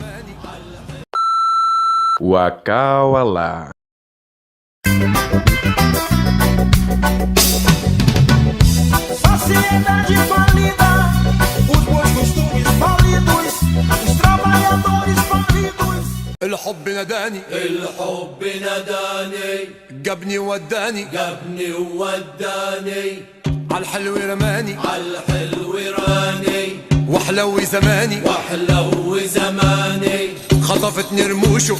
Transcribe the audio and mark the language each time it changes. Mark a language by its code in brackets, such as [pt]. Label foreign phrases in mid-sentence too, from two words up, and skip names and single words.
[pt] Wakawala. Sociedade falida, os bons costumes falidos, os trabalhadores falidos. [ar] الحب نداني الحب نداني جابني وداني جابني ووداني عالحلو رماني عالحلو راني وحلو زماني واحلو زماني خطفتني رموشه